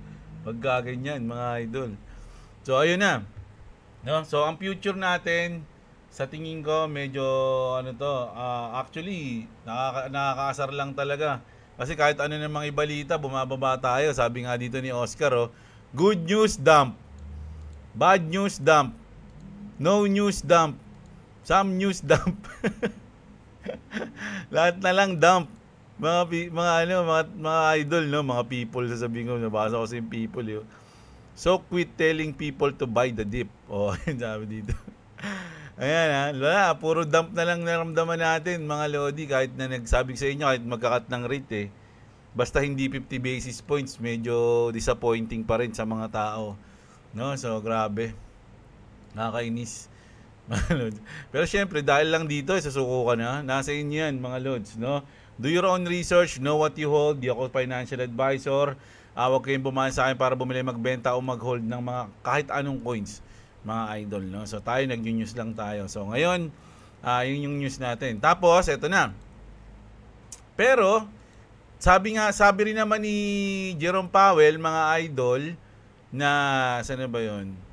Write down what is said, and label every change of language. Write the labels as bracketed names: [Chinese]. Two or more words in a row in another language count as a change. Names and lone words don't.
[Filipino] Pagka ganyan, mga idol. So, ayun na. No? So, ang future natin, sa tingin ko, medyo, actually, nakakaasar lang talaga. Kasi kahit ano namang ibalita, bumababa tayo. Sabi nga dito ni Oscar, [English] good news dump. Bad news dump. No news dump. Some news dump. [Filipino] Lahat na lang dump. Mga idol, no, mga people, sasabihin ko, nabasa ko sa yung people, yun. [English] So quit telling people to buy the dip. [Filipino] Oh, sabi dito. Ayan ha, wala, puro dump na lang naramdaman natin, mga lodi, kahit na nagsabi sa inyo, kahit magkakat ng rate eh. Basta hindi 50 [English] basis points, [Filipino] medyo disappointing pa rin sa mga tao. No, so grabe. Nakakainis. Pero syempre, dahil lang dito, susuko ka na. Nasa inyo yan, mga lods, no? [English] Do your own research, know what you hold. [Filipino] Di ako [English] financial advisor. [Filipino] Huwag kayong bumahan sa akin para bumili, magbenta o mag-hold ng mga kahit anong coins, mga idol, no? So tayo, nag-news lang tayo. So ngayon, yun yung news natin. Tapos, eto na. Pero, sabi rin naman ni Jerome Powell, mga idol, na, saan na ba yun?